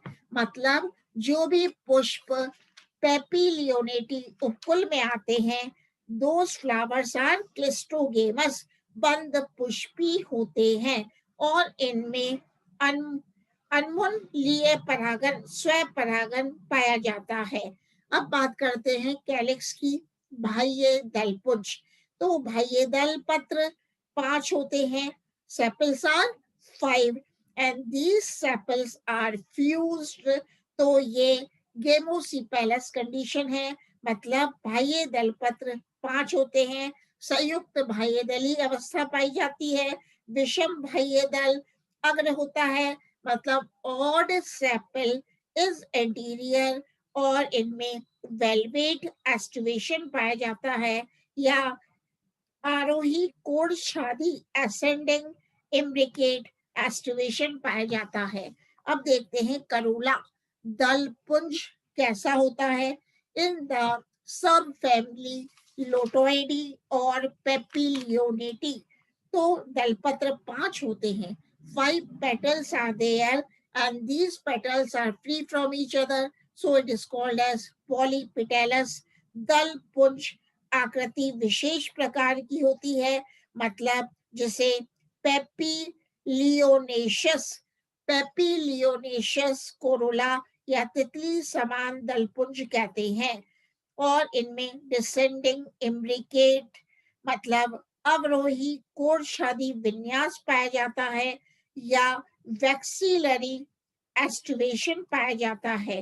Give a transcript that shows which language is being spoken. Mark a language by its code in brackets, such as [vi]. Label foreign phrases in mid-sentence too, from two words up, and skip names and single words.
[hi] मतलब जो भी पुष्प पेपिलियोनेटी उपकुल में आते हैं, [en] those flowers are cleistogamous, [hi] बंद पुष्पी होते हैं, और इनमें अनमुनलीय परागन स्वपरागन पाया जाता है। अब बात करते हैं कैलिक्स की, बाह्य दलपुंज। तो बाह्य दल पत्र 5 होते हैं, [en] sepals are 5 and these sepals are fused। [hi] तो ये [en] gamosepalous condition [hi] है। मतलब बाह्य दल पत्र 5 होते हैं, संयुक्त बाह्य दली अवस्था पाई जाती है, विषम बाह्य दल अग्र होता है। मतलब [en] odd sepal is anterior, [hi] और इनमें [en] valvate aestivation [hi] पाया जाता है, या आरोही कोण छादी [en] ascending imbricate aestivation [hi] पाया जाता है। अब देखते हैं करोला दल पुंज कैसा होता है, [en] in the sub family [hi] लोटोइडी और पेपिलियोनेटी। तो दलपत्र 5 होते हैं, [en] 5 petals are there and these petals are free from each other, so it is called as polypetalous [hi] दल पुंज आकृति विशेष प्रकार की होती है, मतलब जिसे [en] papilionaceous corolla [hi] या तितली समान दलपुंज कहते हैं। और इनमें [en] descending imbricate [hi] मतलब अवरोही कोरछादी विन्यास पाया जाता है या [en] vexillary aestivation [hi] पाया जाता है।